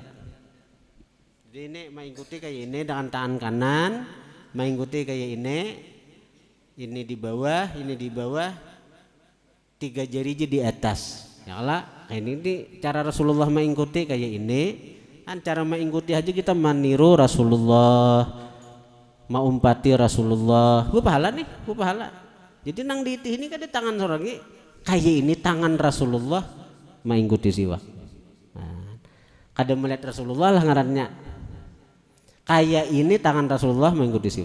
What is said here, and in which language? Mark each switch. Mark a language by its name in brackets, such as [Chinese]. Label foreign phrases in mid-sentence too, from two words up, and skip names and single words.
[Indonesian] Jadi ini mengikuti kayak ini dengan tangan kanan, mengikuti kayak ini di bawah, ini di bawah, 3 jari di atas. Ya Allah, ini cara Rasulullah mengikuti kayak ini. Kan cara mengikuti aja kita meniru Rasulullah, [Banjar] maumpati Rasulullah. Bu pahala nih, bu pahala. [Indonesian] Jadi nang di ini kan di tangan seorang ini. Kayak ini tangan Rasulullah mengikuti siwak. [Banjar] Nah, kada melihat Rasulullah lah ngarannya. [Indonesian] Kayak ini tangan Rasulullah mengikuti siwak.